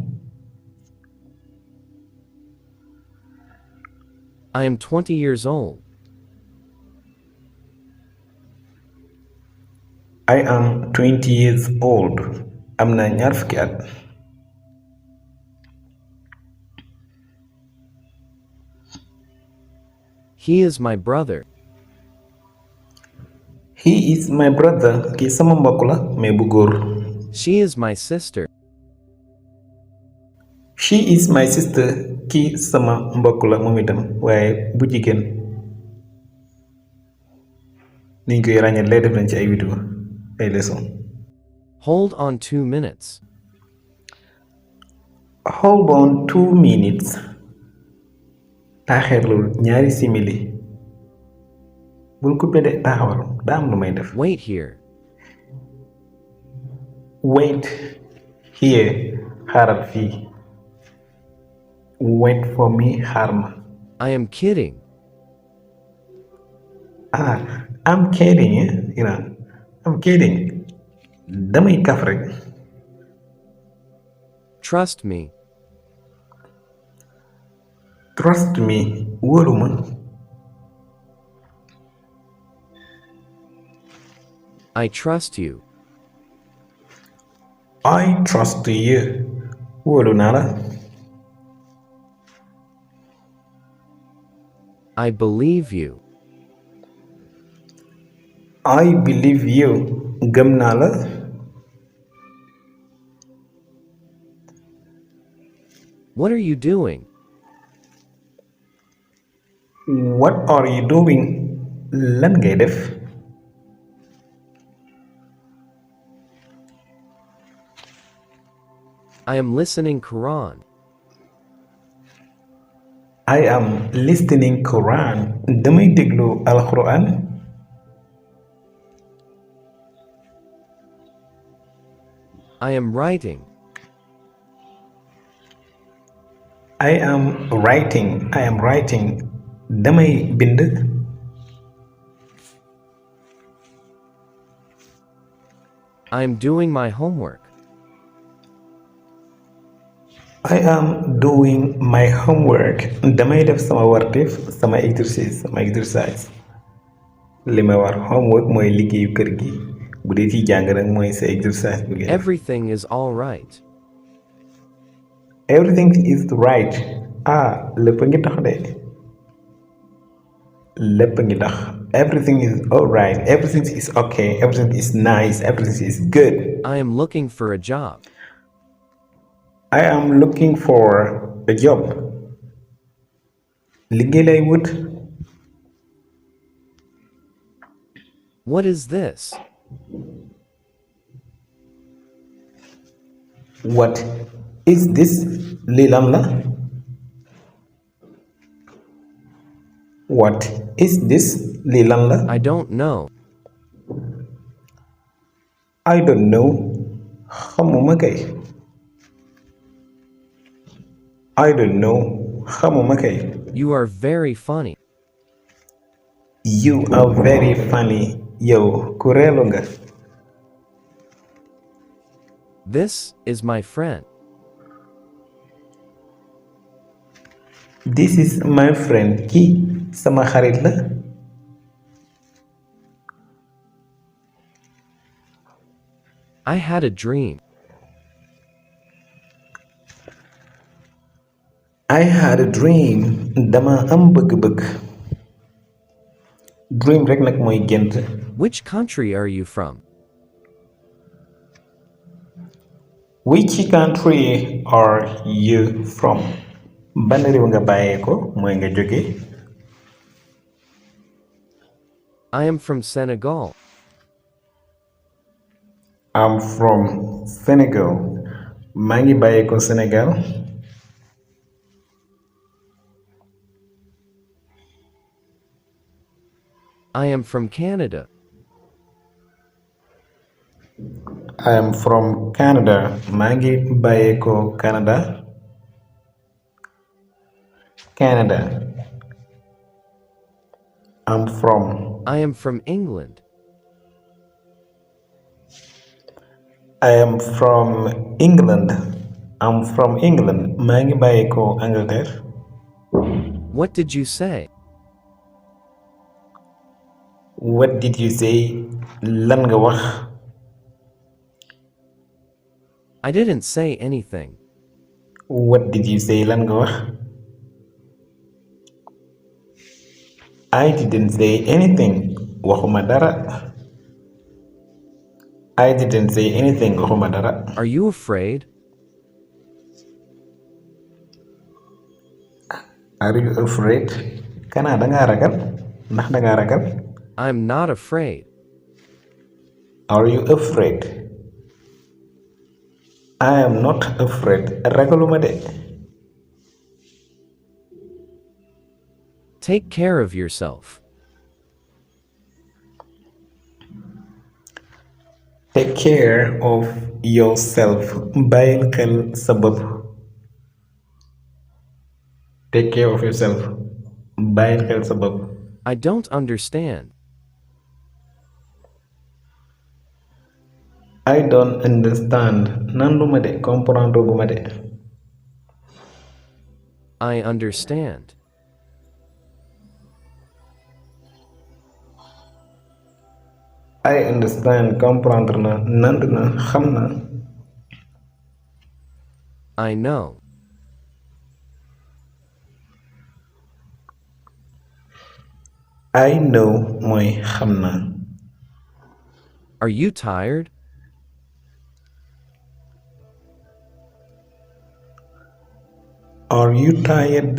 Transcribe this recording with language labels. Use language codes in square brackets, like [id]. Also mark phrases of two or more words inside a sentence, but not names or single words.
[en] I am 20 years old. I am 20 years old. [wo] Am na ñaar fukki at. [en] He is my brother. He is my brother. [wo] Kii sama mbokk la mais bu góor. [en] She is my sister. She is my sister. [wo] Kii sama mbokk la moom itam waaye bu jigéen. Niñ koy ràññee lay def nañ ci ay vidéo ay leçon. [en] Hold on 2 minutes. Hold on 2 minutes. [wo] Taaxeerlul ñaari simili. Bul coupé de taxawal daa am lu may def. [en] Wait here. Wait here. [wo] Xaaral fii. [en] Wait for me. [wo] Xaar ma. [en] I am kidding. I'm kidding. I'm kidding. [wo] Damay kaf rek. [en] Trust me. Trust me. [wo] Wóolu ma. [en] I trust you. I trust you. [wo] Wóolu naa la. [en] I believe you. I believe you. [wo] Gëm naa la. [en] What are you doing? What are you doing? [wo] Lan ngay def? [en] I am listening Quran. I am listening Quran. [wo] Damay déglu Alquran. [en] I am writing. I am writing. I am writing. [wo] Damay bind. [en] I am doing my homework. I am doing my homework. [wo] Damay def sama warteef sama exercice. Li ma war homework mooy liggéeyu kër gi. Bu dee ci jàng nag mooy sa exercice bi. [en] Everything is all right. Everything is right. [wo] Lépp a ngi tax de. Lépp a ngi tax. [en] Everything is all right. Everything is okay. Everything is nice. Everything is good. I am looking for a job. I am looking for a job. [wo] Liggéey lay wut. [en] What is this? What is this? [wo] Lii lan la? [en] What is this? [wo] Lii lan la? [en] I don't know. I don't know. [wo] Xamuma kay. [en] I don't know. [wo] Xamuma kay. [en] You are very funny. You are very funny. [wo] Yow ku reelu nga. [en] This is my friend. This is my friend. [wo] Kii sama xarit la. [en] I had a dream. I had a dream. [wo] Dama am bëgg-bëgg. Dream rek nag mooy gént. [en] Which country are you from? Which country are you from? [wo] Ban réew nga bàyyeeko mooy nga jóge. [en] I am from Senegal. I'm from Senegal. [wo] Maa ngi bàyyeeko Senegal. [en] I am from Canada. I am from Canada. [wo] Maa ngi bàyyeeko Canada. Canada. [en] I'm from. I am from England. I am from England. I'm from England. [wo] Maa ngi bàyyeeko Angleterre. [en] What did you say? What did you say? [wo] Lan nga wax? [en] I didn't say anything. What did you say? [wo] Lan nga wax? [en] I didn't say anything. [wo] Waxuma dara. [en] I didn't say anything. [wo] Waxuma dara. [en] Are you afraid? Are you afraid? [wo] Kana danga ragal? Ndax danga ragal? [en] I'm not afraid. Are you afraid? I am not afraid. [wo] Ragaluma de. [en] Take care of yourself. Take care of yourself. [wo] Bàyyil xel sa bopp. [en] Take care of yourself. [wo] Bàyyil xel sa bopp. [en] I don't understand. I don't understand. [wo] Nanduma de. Comprendre guma de. [en] I understand. I understand. [wo] Comprendre na. Nand na. Xam na. [en] I know. I know [wo] mooy xam na. [en] Are you tired? Are you tired?